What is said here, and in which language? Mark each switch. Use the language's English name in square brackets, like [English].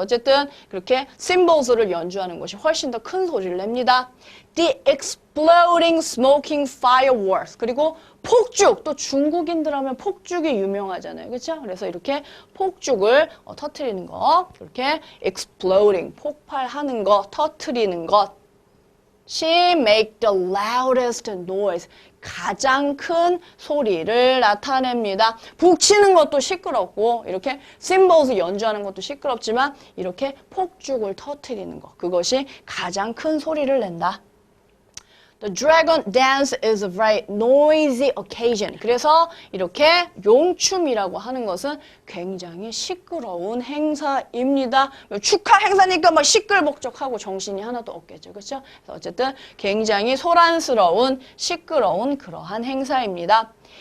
[Korean] 어쨌든 그렇게 cymbals를 연주하는 것이 훨씬 더 큰 소리를 냅니다. [English] The exploding smoking fireworks, [Korean] 그리고 폭죽, 또 중국인들 하면 폭죽이 유명하잖아요. 그렇죠? 그래서 이렇게 폭죽을 터트리는 거, 이렇게 exploding, 폭발하는 거, 터트리는 것. [English] She make the loudest noise. [Korean] 가장 큰 소리를 나타냅니다. 북치는 것도 시끄럽고 이렇게 cymbal스 연주하는 것도 시끄럽지만 이렇게 폭죽을 터뜨리는 것, 그것이 가장 큰 소리를 낸다. [English] The dragon dance is a very noisy occasion. [Korean] 그래서 이렇게 용춤이라고 하는 것은 굉장히 시끄러운 행사입니다. 축하 행사니까 막 시끌벅적하고 정신이 하나도 없겠죠. 그렇죠? 어쨌든 굉장히 소란스러운 시끄러운 그러한 행사입니다.